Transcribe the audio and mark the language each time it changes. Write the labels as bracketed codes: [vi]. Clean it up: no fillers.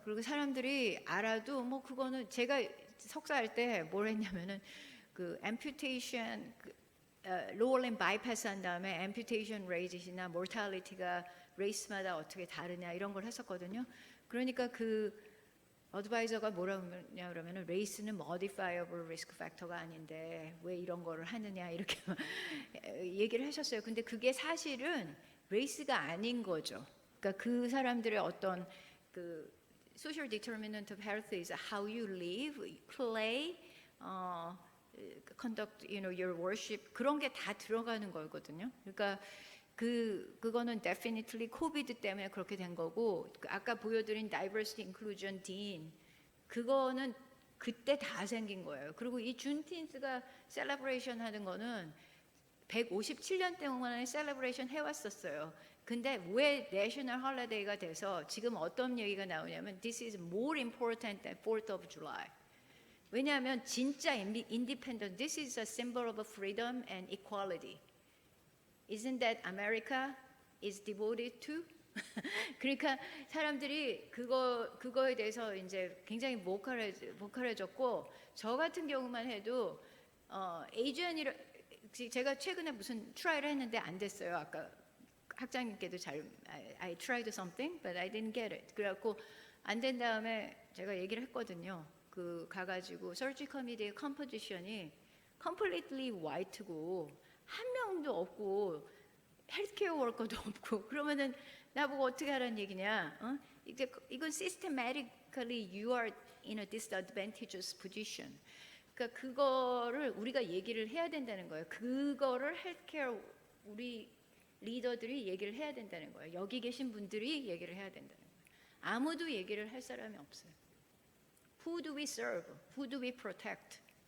[ko] 그리고 사람들이 알아도 뭐 그거는 제가 석사할 때 뭘 했냐면은 그 amputation 로어램 바이패스 한 다음에 amputation rate이나 mortality가 레이스마다 어떻게 다르냐 이런 걸 했었거든요. 그러니까 그 어드바이저가 뭐라고 하냐 그러면은 레이스는 modifiable risk factor가 아닌데 왜 이런 거를 하느냐 이렇게 얘기를 하셨어요. 근데 그게 사실은 레이스가 아닌 거죠. 그러니까 그 사람들의 어떤 그 [en] social determinant of health is how you live, play, conduct, your worship [ko] 그런 게 다 들어가는 거거든요. 그러니까 그거는 definitely 코비드 때문에 그렇게 된 거고 아까 보여드린 diversity, inclusion, dean 그거는 그때 다 생긴 거예요. 그리고 이 준틴스가 셀러브레이션 하는 거는 157년 동안에 셀러브레이션 해왔었어요. 근데 왜 내셔널 홀리데이가 돼서 지금 어떤 얘기가 나오냐면 [en] This is more important than 4th of July. [ko] 왜냐하면 [en] 진짜 independent, this is a symbol of freedom and equality. Isn't that America is devoted to? [ko] 그러니까 사람들이 그거에 대해서 이제 굉장히 목할해졌고 저 같은 경우만 해도 에이전이라 제가 최근에 무슨 트라이를 했는데 안 됐어요. 아까 학장님께도 [en] I tried something but I didn't get it. [ko] 그래갖고 안 된 다음에 제가 얘기를 했거든요. 가가지고 서치 커미디의 컴포지션이 completely white고 한 명도 없고 헬스케어 워커도 없고 그러면은 나보고 어떻게 하라는 얘기냐? 이건 [en] systematically you are in a disadvantageous position. [ko] 그러니까 그거를 우리가 얘기를 해야 된다는 거예요. 그거를 헬스케어 우리 리더들이 얘기를 해야 된다는 거예요. 여기 계신 분들이 얘기를 해야 된다는 거예요. 아무도 얘기를 할 사람이 없어요. [en] Who do we serve? Who do we protect?